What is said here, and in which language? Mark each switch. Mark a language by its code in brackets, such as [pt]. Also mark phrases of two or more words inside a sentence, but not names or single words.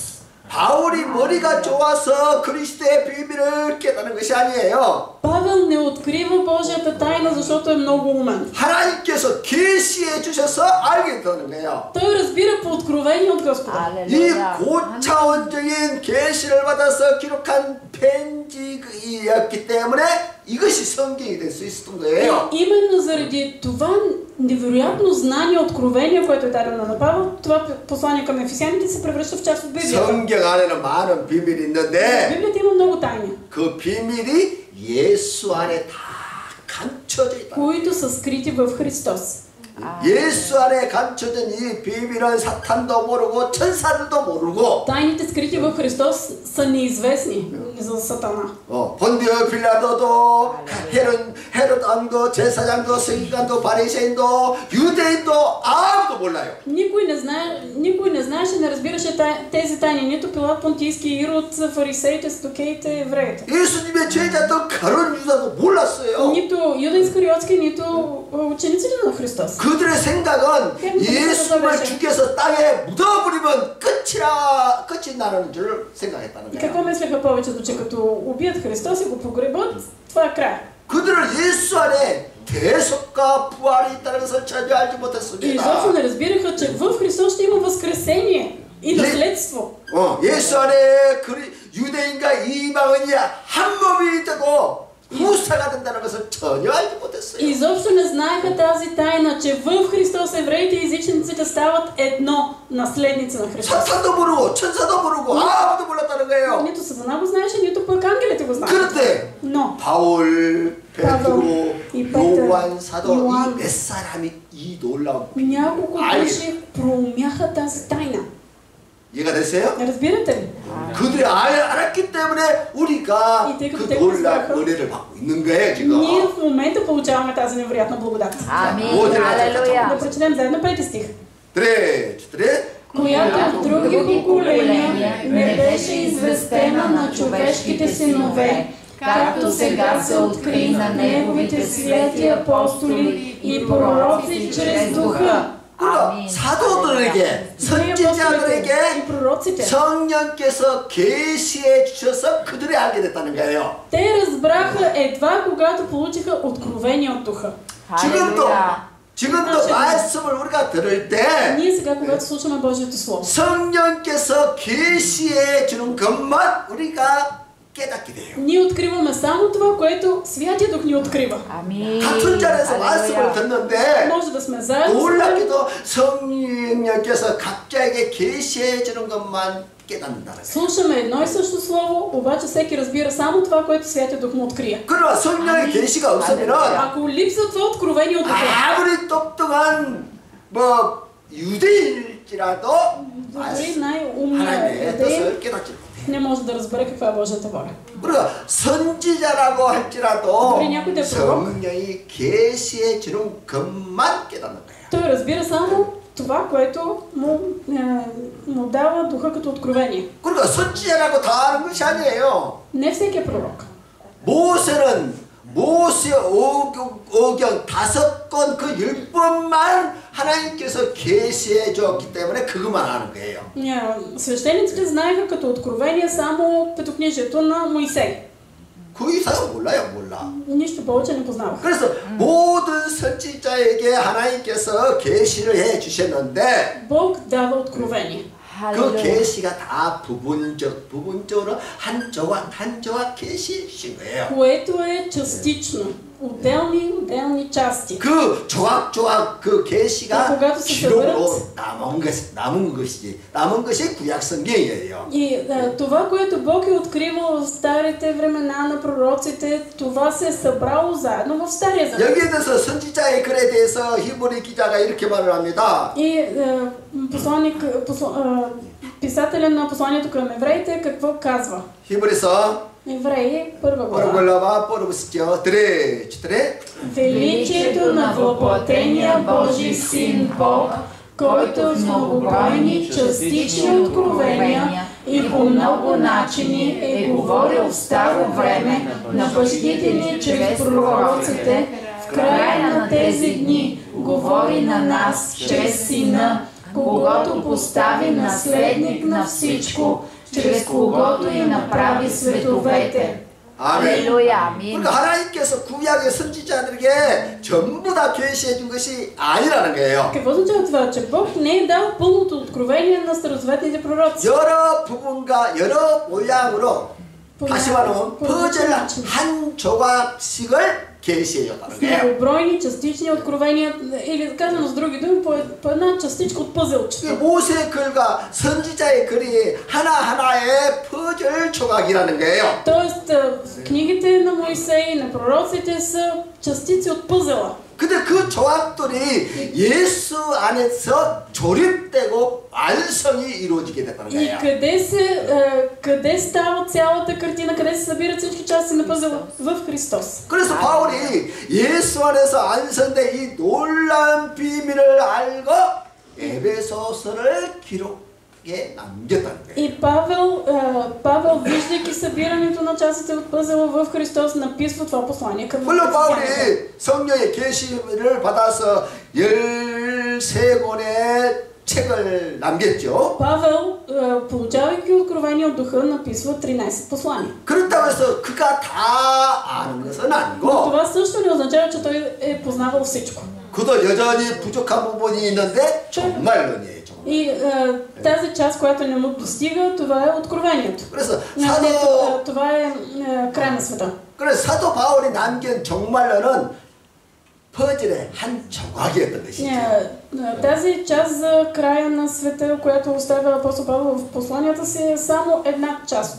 [ko] 바울이 머리가 좋아서 그리스도의 비밀을 깨닫는 것이 아니에요. [bg] Павел не открива Божията тайна, защото е много умен. [ko] 하나님께서 계시해 주셔서 알게 되는 거예요. [bg] Той разбира по откровение от Господа. [ko] 이 고차원적인 계시를 받아서 기록한 편지이었기 때문에 이것이 성경이 될 수 있었던 거예요. [bg] Именно заради това невероятно знание, откровение, което е дадено на Павел, това послание към ефесяните се превръща в част от Библията. [ko] 성경 안에는 많은 비밀이 있는데 [bg] Библията има много тайни, [ko] 그 비밀이 예수 안에 다 감춰져 있다. [bg] които са скрити в Христос. [ko] 예수 안에 감춰진 이 비밀은 사탄도 모르고 천사들도 모르고 [bg] Тайните скрити в Христос са неизвестни за Сатана. [ko] 본디오 빌라도도 헤롯 왕도 제사장도 서기관도 바리새인도 유대인도 아무도 몰라요. [bg] Никой не знаеше, не разбираше тези тайни, нито Пилат, Понтийски Ирод, фарисеите, садукеите, евреите. [ko] 예수님의 제자도 가룟 유다도 몰랐어요. [bg] Нито Юда Искариотски, нито учениците на Христос. [ko] 그들의 생각은 예수님을 죽여서 땅에 묻어버리면 끝이 나는 줄 생각했다는 [bg] И какво [ko] 거예요. [bg] мислеха повечето, че като убият Христос и го погребат, това е край. [ko] 그들은 예수 안에 대속과 부활이 있다는 것을 전혀 알지 [bg] И [ko] 못했습니다. [bg] изобщо не разбираха, че в Христос ще има възкресение и наследство. [ko] 예수 안에 유대인과 이방인이 한 몸이 되고 후사가 된다는 것을 전혀 알지 못했어요. [bg] Изобщо не знаеха тази тайна, че в Христос евреите и езичниците стават едно, наследници на Христос. [ko] 사탄도 모르고 천사도 모르고 아무도 몰랐다는 거예요. [bg] Нито Сатана го знаеше, нито пък ангелите го знаеха. [ko] 그런데 [bg] Но [ko] 바울, 베드로, [bg] 이 Петър, [ko] 요한 사도 요한, 이 몇 사람이 이 놀라운 [bg] няколко души проумяха тази тайна. [ko] 이해가 됐어요? [bg] Разбирате ли? [ko] 그들이 알았기 때문에 우리가 그 놀라운 은혜를 받고 있는 거예요 지금. [bg] Ние в момента получаваме тази невероятна благодат. Амин. Да Алелуя. прочетем заедно 5 стих. [ko] 그래. [bg] Която в други поколения не беше известена на човешките синове, както сега се откри на неговите свети апостоли и пророци чрез духа. [ko] 사도들에게 선지자들에게 성령께서 계시해 주셔서 그들이 알게 됐다는 거예요. [bg] Те разбраха едва когато получиха откровение от духа. [ko] 지금도 말씀을 우리가 들을 때 [bg] Ние сега, когато слушаме Божието слово, [ko] 성령께서 계시해 주는 것만 우리가 깨닫게 돼요. [bg] ние откриваме само това, което Святия Дух ни открива. [ko] 아멘. 같은 자리에서 말씀을 듣는데 [bg] Може да сме заедно, [ko] 놀랍게도 성령께서 각자에게 계시해 주는 것만 깨닫는다는 거예요. [bg] слушаме едно и също слово, обаче всеки разбира само това, което Святия Дух му открие. [ko] 그러나 성령의 계시가 없으면은 [bg] Ако липсва това откровение от духа, [ko] 아무리 똑똑한 유대인일지라도 [bg] дори най-умният [ko] 하나님의 [bg] еврей [ko] 뜻을 깨닫지 못해요. [bg] не може да разбере каква е Божията воля. [ko] 그러니까 선지자라고 할지라도 [bg] 우리 някой да е пророк, [ko] 성령이 계시해 주는 것만 깨닫는 거예요. [bg] той разбира само това, което му дава духа като откровение. [ko] 그러니까 선지자라고 다 아는 것이 아니에요. [bg] Не всеки е пророк. [ko] 모세 오경 5건 그 10번만 하나님께서 계시해 주었기 때문에 그것만 아는 거예요. [bg] Свещениците знаеха като откровение само петокнижието на Моисей. [ko] 그 이상은 몰라. [bg] Нищо повече не познавах. [ko] 그래서 모든 선지자에게 하나님께서 계시를 해 주셨는데 [bg] Бог дава откровение. [ko] 그 계시가 다 부분적으로 한 조각 계시해 주신 거예요. [bg] Което е частично. отделни части. [ko] 그 조각조각 그 계시가 기록으로 남은 것이 구약 성경이에요. [bg] И това, което Бог е откривал в старите времена на пророците, това се е събрало заедно в Стария Завет. [ko] 여기에 대해서 선지자의 글에 대해서 히브리 기자가 이렇게 말을 합니다. [bg] И писателя на посланието към евреите какво казва? [ko] 히브리서 [bg] Евреи, първа глава. Величието на въплатения Божий Син Бог който в многобройни частични откровения и по много начини е говорил в старо време на бащите ни чрез пророците, в края на тези дни говори на нас чрез Сина, когото постави наследник на всичко, чрез когото и направи световете. [ko] 아멘. 할렐루야. 아멘. 그러니까 하나님께서 구약의 선지자들에게 전부 다 계시해 준 것이 아니라는 거예요. [bg] Какво означава това? Че Бог не е дал пълното откровение на старозаветните пророци. [ko] 여러 부분과 여러 모양으로 다시 말하면 퍼즐 한 조각씩을 계시해 줬다는 거예요. [bg] Многобройни частични откровения, или казано с други думи, по една частичка от пъзелчета. [ko] 모세의 글과 선지자의 글이 하나하나의 퍼즐 조각이라는 거예요. [bg] Тоест, книгите на Моисей и на пророците са частици от пъзела. [ko] 근데 그 조각들이 예수 안에서 조립되고 완성이 이루어지게 됐다는 [bg] И [ko] 거예요. [bg] къде става цялата картина, къде се събират всички части на пъзела? В Христос. [ko] 그래서 바울이 예수 안에서 완성된 이 놀라운 비밀을 알고 에베소서를 기록에 남겼다는 거예요. [bg] И Павел, виждайки събирането на частите от пъзела в Христос, написва това послание към [ko] 물론 바울이 성령의 계시를 받아서 13권의 책을 남겼죠. [bg] Павел, получавайки откровение от духа, написва 13 послания. [ko] 그렇다고 해서 그가 다 아는 것은 [bg] Но [ko] 아니고 [bg] това също не означава, че той е познавал всичко. [ko] 그도 여전히 부족한 부분이 있는데 정말론이에요. [bg] И тази част, която не му достига, това е откровението. [ko] 그래서 [bg] Това е край на света. [ko] 그래서 사도 바울이 남긴 정말론은 퍼즐의 한 조각이었던 것이죠. [bg] Тази част за края на света, която оставя апостол Павел в посланията си, е само една част.